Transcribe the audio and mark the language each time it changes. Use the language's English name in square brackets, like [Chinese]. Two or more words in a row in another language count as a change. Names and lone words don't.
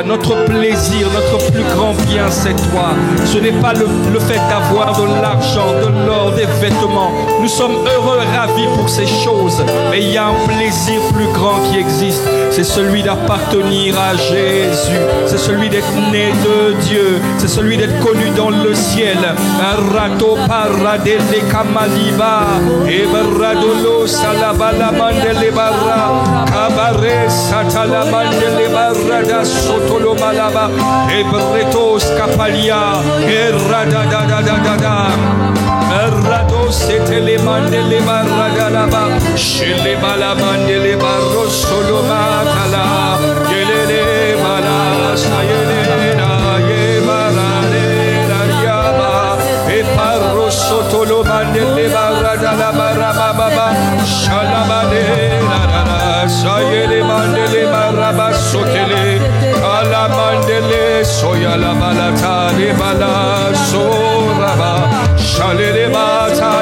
[French] Notre plaisir, notre plus grand bien, c'est toi. Ce n'est pas le fait d'avoir de l'argent, de l'or, des vêtements. Nous sommes heureux, ravis pour ces choses. Mais il y a un plaisir plus grand qui existe. C'est celui d'appartenir à Jésus. C'est celui d'être né de Dieu. C'est celui d'être connu dans le ciel. Rato paradele kamaliba. Ebradolo salabala mandele barra. Kabare satala mandele barra da sotolo malaba. Ebretos kapalia. Eradadadadada. Errado setele mandele barra dalaba. Shele bala mandele barro solo matala. Yelele bala sayele na ye bala le dariaba. E parro sotolo mandele barra dalaba rababa. Shalabale la sayele mandele barra sotele. Ala mandele soya la balata le bala soraba. Shalele ba